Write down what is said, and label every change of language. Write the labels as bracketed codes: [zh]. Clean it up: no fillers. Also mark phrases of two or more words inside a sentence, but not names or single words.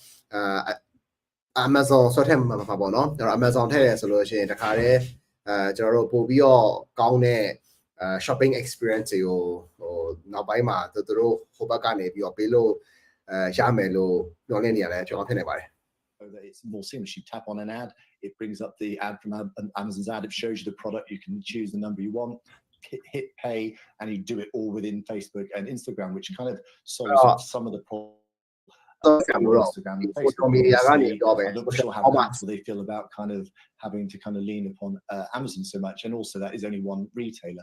[my] Amazon ဆိုတဲ့မှာပေါ့နော်ကျွန်တော် Amazon ထည့်ရဆိုလို့ရှိရင်တခါတည်းကျွန်တော်တို့ပို့ပြီးတော့ကောင်းတဲ့ [en] shopping experience [my] တွေကိုဟိုနောက်ပိုင်းမှာသူတို့ဟိုဘက်ကနေပြီးတော့ပေးလို့ရမယ်လို့ပြောနေနေရတယ်ကျွန်တော်ဖြစ်နေပါတယ် [en] It's more seamless. You tap on an ad, it brings up the ad from Amazon's ad, it shows you the product, you can choose the number you want, hit pay, and you do it all within Facebook and Instagram, which kind of solves up some of the problems. Instagram and Facebook. I'm not sure how comfortable they feel about kind of having to kind of lean upon Amazon so much, and also that is only one retailer.